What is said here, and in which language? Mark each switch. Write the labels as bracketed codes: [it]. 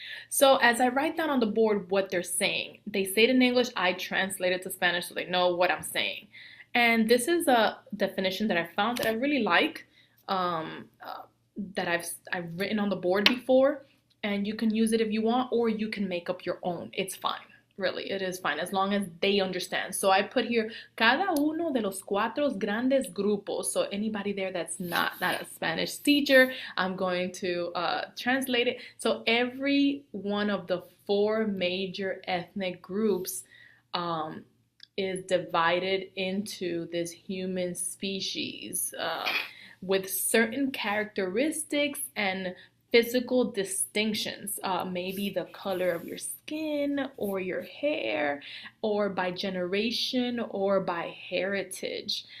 [en] So as I write down on the board what they're saying, they say it in English, I translate it to Spanish so they know what I'm saying. And this is a definition that I found that I really like, that I've written on the board before, and you can use it if you want, or you can make up your own. It's fine. Really, it is fine as long as they understand. So I put here, [es] cada uno de los cuatro grandes grupos. [en] So anybody there that's not a Spanish teacher, I'm going to translate it. So every one of the 4 major ethnic groups is divided into this human species with certain characteristics and physical distinctions, maybe the color of your skin or your hair, or by generation or by heritage.